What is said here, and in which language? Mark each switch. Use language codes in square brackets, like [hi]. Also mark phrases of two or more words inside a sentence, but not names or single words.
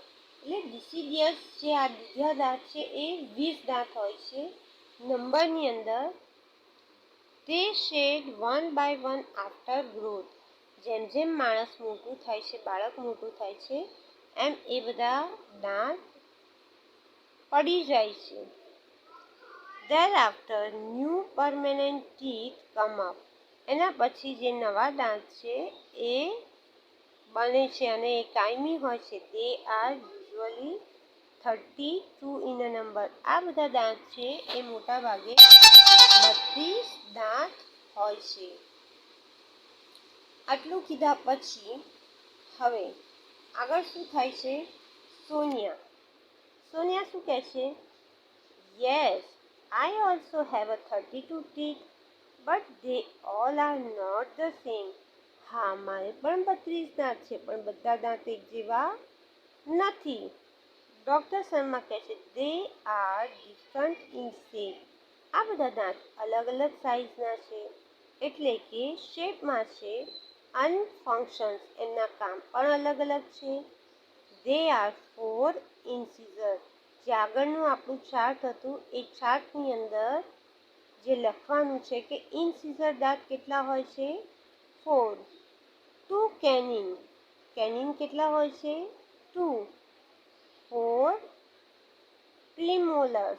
[gu] એટલે ડિસિડિયસ જે આ દૂધિયા દાંત છે એ 20 દાંત હોય છે નંબરની અંદર. [en] they shed one by one after growth. [gu] જેમ જેમ માણસ મોટું થાય છે, બાળક મોટું થાય છે, એમ એ બધા દાંત પડી જાય છે. [en] Thereafter new permanent teeth come up. [gu] એના પછી જે નવા દાંત છે એ બને છે અને એ કાયમી હોય છે. [en] they are usually 32 in a number. [gu] આ બધા દાંત છે એ મોટા ભાગે 32 દાંત હોય છે. આટલું કીધા પછી હવે આગળ શું થાય છે? સોનિયા શું કહે છે? [en] યસ, I also have a 32 teeth, but they all are not the same. [gu] હા, મારે પણ 32 દાંત છે પણ બધા દાંત એક જેવા નથી. ડૉક્ટર શર્મા કહે છે [en] they are different in shape. [gu] આ બધા દાંત અલગ અલગ સાઇઝના છે, એટલે કે શેપમાં છે, અને ફંક્શન્સ એમના કામ પણ અલગ અલગ છે. [en] they are 4 incisors. [gu] જે આગળનું આપણું ચાર્ટ હતું એ ચાર્ટની અંદર જે લખવાનું છે કે ઇન્સિઝર દાંત કેટલા હોય છે? 4. 2 કેનિન કેટલા હોય છે? 2. [en] 4 પ્રીમોલર્સ.